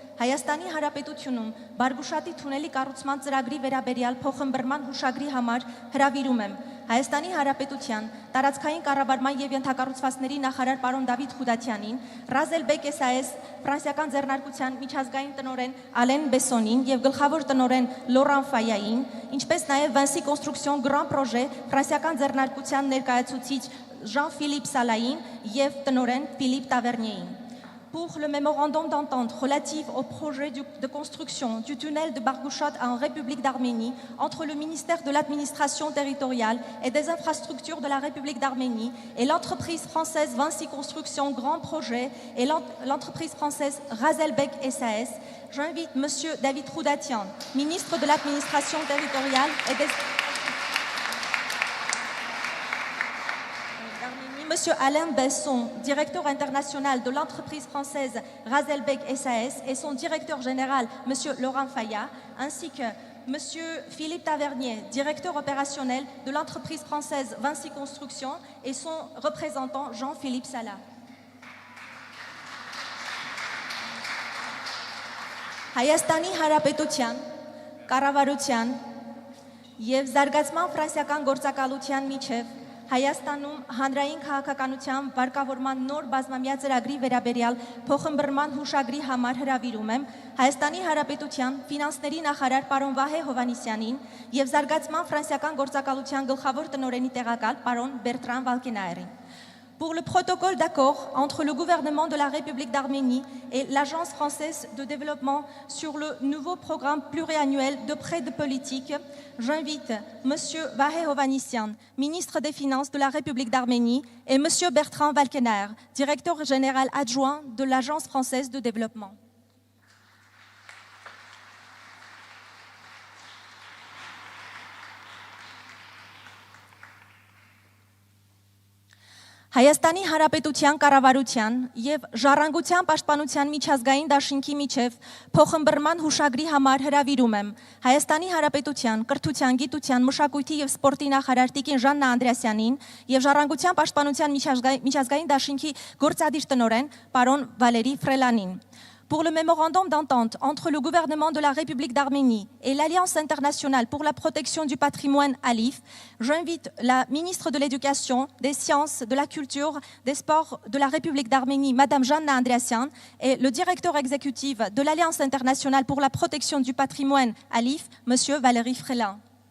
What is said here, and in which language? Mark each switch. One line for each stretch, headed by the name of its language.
Armenian: Հայաստանի Հանրապետությունում Բարգուշատի թունելի կառուցման ծրագրի վերաբերյալ փոխըմբռնման հուշագրի համար հրավիրում եմ Հայաստանի Հանրապետության տարածքային կառավարման եւ ենթակառուցվածքների նախարար պարոն Դավիթ Խուդատյանին, Razelbeck SAS ֆրանսիական ձեռնարկության միջազգային տնօրեն Ալեն Բեսոնին եւ գլխավոր տնօրեն Լորան Ֆայային, ինչպես նաեւ Vinci Construction Grand Projet ֆրանսիական ձեռնարկության ներկայացուցիչ Jean-Philippe Salahin եւ տնօրեն Philippe Tavernier.
French: Pour le mémorandum d'entente relatif au projet de construction du tunnel de Bargouchat en République d'Arménie entre le ministère de l'administration territoriale et des infrastructures de la République d'Arménie et l'entreprise française Vinci Construction Grand Projet et l'entreprise française Razelbeck SAS, j'invite M. David Khoudatian, ministre de l'administration territoriale et des... Monsieur Alain Besson, directeur international de l'entreprise française Razelbeck SAS et son directeur général, Monsieur Laurent Faya, ainsi que Monsieur Philippe Tavernier, directeur opérationnel de l'entreprise française Vinci Construction et son représentant Jean-Philippe Salah.
Armenian: Հայաստանի Հանրապետության կառավարության եւ զարգացման ֆրանսիական գործակալության միջև Հայաստանում հանրային քաղաքականության վարկավորման նոր բազմամյա ծրագրի վերաբերյալ փոխըմբռնման հուշագրի համար հրավիրում եմ Հայաստանի Հանրապետության ֆինանսների նախարար պարոն Վահե Հովհաննիսյանին եւ զարգացման ֆրանսիական գործակալության գլխավոր տնօրենի տեղակալ պարոն Բերտրան Վալկենայերին.
French: Pour le protocole d'accord entre le gouvernement de la République d'Arménie et l'Agence française de développement sur le nouveau programme pluriannuel de prêt de politique, j'invite M. Vahé Hovannisyan, ministre des Finances de la République d'Arménie, et M. Bertrand Valkenaer, directeur général adjoint de l'Agence française de développement.
Armenian: Հայաստանի Հանրապետության կառավարության եւ Ժառանգության պաշտպանության միջազգային դաշինքի միջև փոխըմբռնման հուշագրի համար հրավիրում եմ Հայաստանի Հանրապետության կրթության, գիտության, մշակույթի եւ սպորտի նախարար Տիկին Ժաննա Անդրեասյանին եւ Ժառանգության պաշտպանության միջազգային դաշինքի գործադիր տնօրեն պարոն Վալերի Ֆրելանին.
French: Pour le mémorandum d'entente entre le gouvernement de la République d'Arménie et l'Alliance internationale pour la protection du patrimoine ALIF, j'invite la ministre de l'Éducation, des Sciences, de la Culture, des Sports de la République d'Arménie, Madame Janna Andreasyan, et le directeur exécutif de l'Alliance internationale pour la protection du patrimoine ALIF, Monsieur Valéry Frelin.